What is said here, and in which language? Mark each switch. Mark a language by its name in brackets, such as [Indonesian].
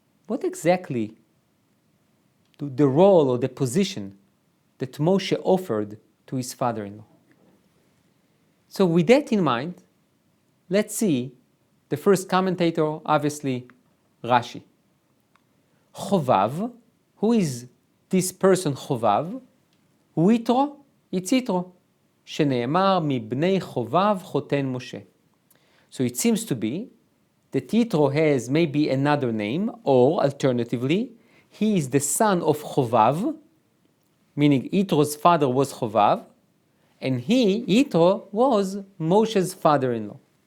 [English] what exactly the role or the position that Moshe offered to his father-in-law? So with that in mind, let's see the first commentator, obviously Rashi. Chovav, who is this person Chovav? Yitro, it's Yitro. [Hebrew] שנאמר מבני חובב חותן משה. [English] So it seems to be that Yitro has maybe another name, or alternatively, he is the son of Chovav, meaning Yitro's father was Chovav, and Yitro, was Moshe's father-in-law.